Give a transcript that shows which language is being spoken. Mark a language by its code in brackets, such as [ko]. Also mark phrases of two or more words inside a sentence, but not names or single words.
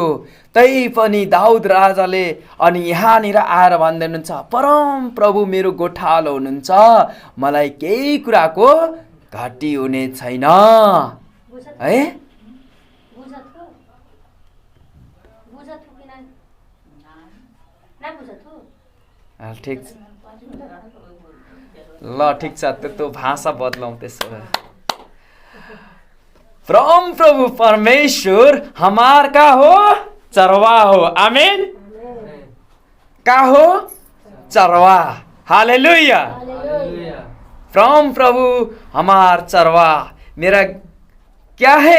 [ne] तै पनि दाउद राजाले अनि यहाँनिर आएर भन्दै हुनुहुन्छ, परम प्रभु मेरो गोठालो हुनुहुन्छ, मलाई केही कुराको घटी हुने छैन। है ठिक छ ल, ठिक छ, त्यो भाषा बदलाउँ त्यसो भए। [bho] परम प्रभु परमेश्वर हमार का हो? चरवा हो। आमेन। का हो? चरवा। हालेलुया। परम प्रभु हमार चरवा, मेरा क्या है?